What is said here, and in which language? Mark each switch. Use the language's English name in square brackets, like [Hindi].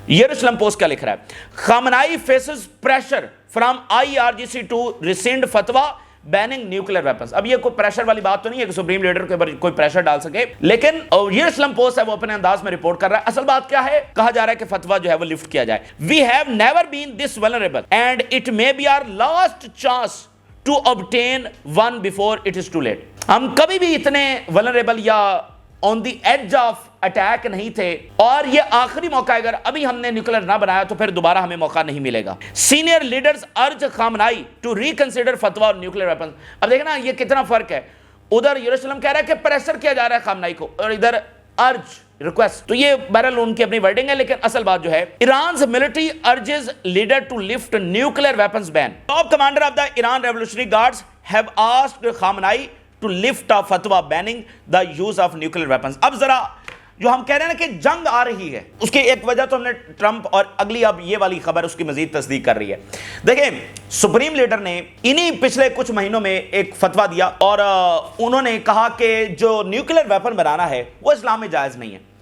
[Urdu] یروشلم post کیا لکھ رہا ہے؟ [English] Khamenei faces pressure from IRGC to rescind فتویٰ banning nuclear weapons. [Urdu] اب یہ کوئی پریشر والی بات تو نہیں ہے کہ سپریم لیڈر کے اوپر کوئی پریشر ڈال سکے، لیکن یروشلم پوسٹ ہے وہ اپنے انداز میں رپورٹ کر رہا ہے. اصل بات کیا ہے؟ کہا جا رہا ہے کہ فتویٰ جو ہے وہ لفٹ کیا جائے. [English] We have never been this vulnerable and it may be our last chance to obtain one before it is too late. [Urdu] ہم کبھی بھی اتنے vulnerable یا [English] on the edge of [Urdu] attack نہیں تھے، اور یہ آخری موقع اگر ابھی ہم نے نیوکلیر نہ بنایا تو پھر دوبارہ ہمیں موقع نہیں ملے گا. [English] Senior leaders urge Khamenei to reconsider فتویٰ اور nuclear weapons. [Urdu] اب دیکھنا یہ کتنا فرق ہے، ادھر یروشلم کہہ رہا ہے کہ پریشر کیا جا رہا ہے خامنائی کو، اور ادھر ارج ریکویسٹ. تو یہ بہرحال ان کی اپنی ورڈنگ ہے، لیکن اصل بات جو ہے [English] Iran's military urges leader to lift nuclear weapons ban. Top commander of the Iran revolutionary guards have asked Khamenei to lift a فتویٰ banning the use of nuclear weapons. [Urdu] اب ذرا جو ہم کہہ رہے ہیں نا کہ جنگ آ رہی ہے، اس کی ایک وجہ تو ہم نے ٹرمپ، اور اگلی اب یہ والی خبر اس کی مزید تصدیق کر رہی ہے. دیکھیں سپریم لیڈر نے انہی پچھلے کچھ مہینوں میں ایک فتویٰ دیا، اور انہوں نے کہا کہ جو نیوکلیر ویپن بنانا ہے وہ اسلام میں جائز نہیں ہے.